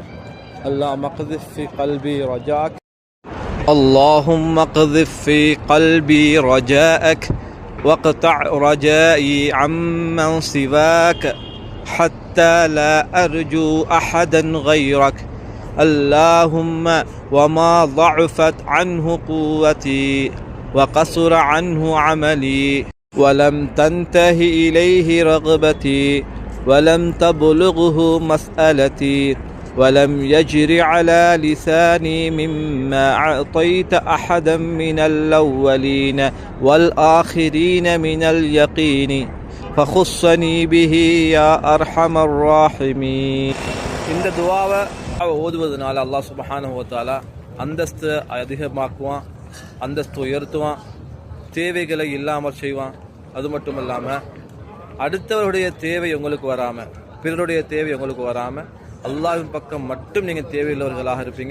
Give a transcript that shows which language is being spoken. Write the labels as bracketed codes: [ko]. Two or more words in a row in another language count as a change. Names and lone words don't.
[ar] اللهم اقذف في قلبي رجاءك اللهم اقذف في قلبي رجاءك واقطع رجائي عمن سواك حتى لا أرجو أحدا غيرك اللهم وما ضعفت عنه قوتي وقصر عنه عملي ولم تنته إليه رغبتي ولم تبلغه مسألتي ولم يجر على لساني مما أعطيت أحدا من الأولين والآخرين من اليقين فخصني به يا أرحم الراحمين. [ta] இந்த துவாவை ஓதுவதனால [ar] الله سبحانه وتعالى [ta] அந்தஸ்து அதிகமாக்குவான், அந்தஸ்து உயர்த்துவான், தேவைகளை இல்லாமல் செய்வான். அது மட்டும் இல்லாமல் அடுத்தவருடைய தேவை உங்களுக்கு வராமல், பிறருடைய தேவை உங்களுக்கு வராமல் அல்லாஹ்வின் பக்கம் மட்டும் நீங்கள் தேவையுள்ளவர்களாக இருப்பீங்க.